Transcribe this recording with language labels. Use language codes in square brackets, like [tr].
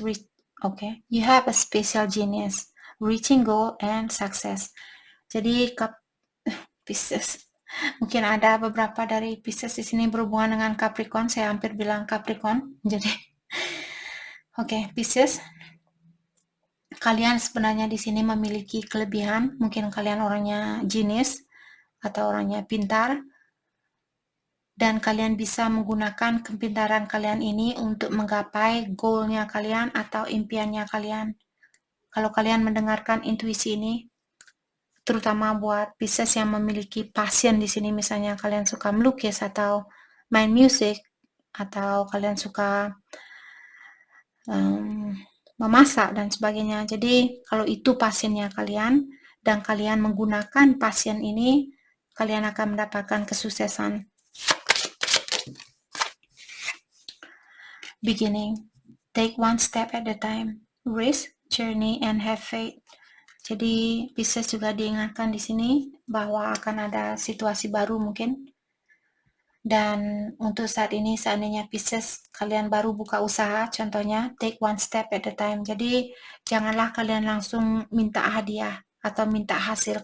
[en] You have a special genius, reaching goal and success. [id] Jadi Pisces. Mungkin ada beberapa dari Pisces di sini berhubungan dengan Capricorn. Saya hampir bilang Capricorn. Jadi, oke, Pisces. Kalian sebenarnya di sini memiliki kelebihan. Mungkin kalian orangnya genius atau orangnya pintar. Dan kalian bisa menggunakan kepintaran kalian ini untuk menggapai goalnya kalian atau impiannya kalian. Kalau kalian mendengarkan intuisi ini, terutama buat Pisces yang memiliki passion di sini, misalnya kalian suka melukis atau main musik, atau kalian suka memasak dan sebagainya. Jadi kalau itu passionnya kalian dan kalian menggunakan passion ini, kalian akan mendapatkan kesuksesan. [en] Beginning. Take one step at a time. Risk, journey, and have faith. [id] Jadi Pisces juga diingatkan di sini bahwa akan ada situasi baru mungkin. Dan untuk saat ini, seandainya Pisces kalian baru buka usaha, contohnya [en] take one step at a time. [id] Jadi janganlah kalian langsung minta hadiah atau minta hasil.